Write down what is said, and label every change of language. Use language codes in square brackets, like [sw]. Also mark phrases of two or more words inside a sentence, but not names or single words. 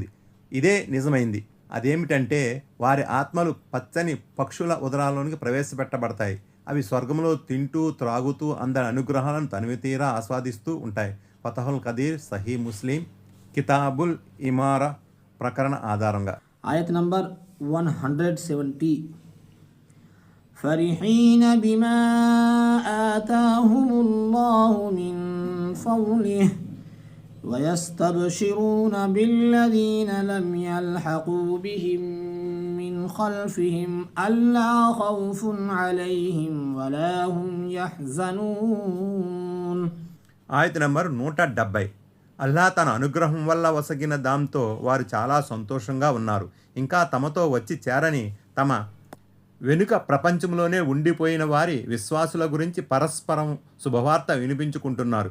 [te] ఇదే నిజమైంది. అదేమిటంటే వారి ఆత్మలు పచ్చని పక్షుల ఉదరాల్లోనికి ప్రవేశపెట్టబడతాయి. అవి స్వర్గంలో తింటూ త్రాగుతూ అందరి అనుగ్రహాలను తనివితీరా ఆస్వాదిస్తూ ఉంటాయి. ఫతహుల్ ఖదీర్, సహీ ముస్లిం, కితాబుల్ ఇమారా ప్రకరణ ఆధారంగా. Ayat number 170. [ar] فرحين بما آتاهم الله من فضله ويستبشرون بالذين لم يلحقوا بهم من خلفهم ألا خوف عليهم ولا هم يحزنون. [te] ఆయత నంబర్ 170. అల్లా తన అనుగ్రహం వల్ల వసగిన దాంతో వారు చాలా సంతోషంగా ఉన్నారు. ఇంకా తమతో వచ్చి చేరని తమ వెనుక ప్రపంచంలోనే ఉండిపోయిన వారి విశ్వాసుల గురించి పరస్పరం శుభవార్త వినిపించుకుంటున్నారు.